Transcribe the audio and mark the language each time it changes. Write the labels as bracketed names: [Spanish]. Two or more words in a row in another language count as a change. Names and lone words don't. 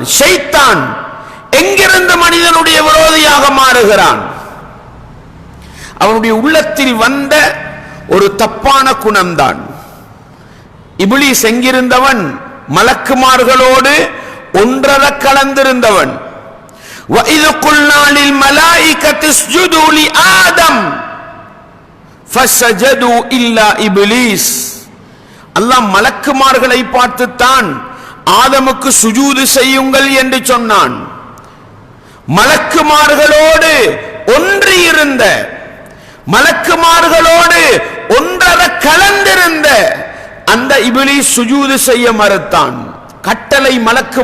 [Tamil] ஷைத்தான் எங்கிருந்து மனிதனுடைய விரோதியாக மாறுகிறான்? அவனுடைய உள்ளத்தில் வந்த ஒரு தப்பான குணம்தான். இப்லீஸ் எங்கிருந்தவன்? மலக்குமார்களோடு ஒன்றர கலந்திருந்தவன். [Arabic] وَإِذْ قُلْنَا لِلْمَلَائِكَةِ اسْجُدُوا لِآدَمَ فَسَجَدُوا إِلَّا إِبْلِيسَ. [Tamil] அல்லாஹ் மலக்குமார்களை பார்த்துத்தான் ஆதமுக்கு சுஜூது செய்யுங்கள் என்று சொன்னான். மலக்குமார்களோடு ஒன்றியிருந்த, மலக்குமார்களோடு ஒன்றர கலந்திருந்த அந்த இப்லீஸ் சுஜூது செய்ய மறுத்தான்.